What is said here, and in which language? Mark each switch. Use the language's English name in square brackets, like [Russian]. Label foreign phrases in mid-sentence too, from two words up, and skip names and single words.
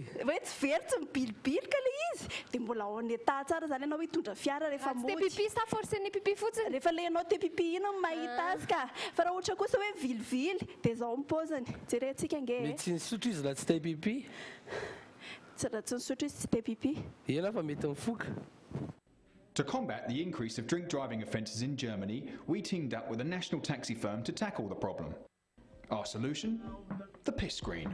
[Malagasy] hoe tsy very tsy mibilibilika le izy dia mbola ao [French] en état [Malagasy] tsara zany ianao hitondra fiara rehefa te pipi sa force ny pipi fotsiny rehefa le ianao te pipi iny mahita azy ka fa raha ohatra kosa hoe vilivily dia zao ny paoziny jerentsika nge mety nisotro izy raha tsy te pipi tsy raha tsy nisotro izy tsy te pipi ena fa mety mifoka. [English] To combat the increase of drink driving offences in Germany, we teamed up with a national taxi firm to tackle the problem. Our solution? The Piss Screen.